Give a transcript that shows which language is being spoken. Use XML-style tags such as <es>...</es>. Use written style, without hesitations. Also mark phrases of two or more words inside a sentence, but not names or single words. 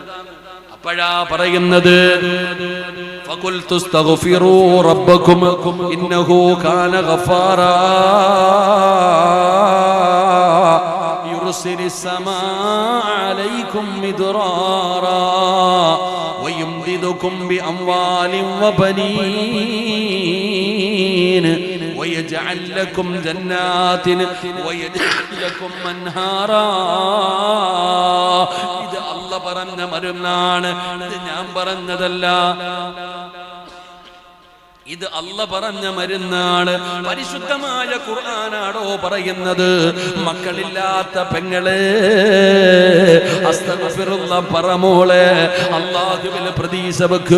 <ml>അപ്പോഴാ പറയുന്നത്,</ml> <ar>فقلت استغفروا ربكم إنه كان غفارا يرسل السماء عليكم مدرارا ويمددكم بأموال وبنين ويجعل لكم جنات ويجعل لكم أنهارا.</ar> <ml>ഇത് അല്ലാഹ് പറഞ്ഞ മരുന്നാണ്, ഇത് ഞാൻ പറഞ്ഞതല്ല. ഇത് അല്ലാഹ് പറഞ്ഞ മരുന്നാണ്. പരിശുദ്ധമായ ഖുർആനാണോ പറയുന്നത്? മക്കളില്ലാത്ത പെങ്ങളെ അസ്തഗ്ഫിറുല്ലാഹ് പറമോളെ, അല്ലാഹുവിൽ പ്രതീക്ഷ വെക്ക്.</ml>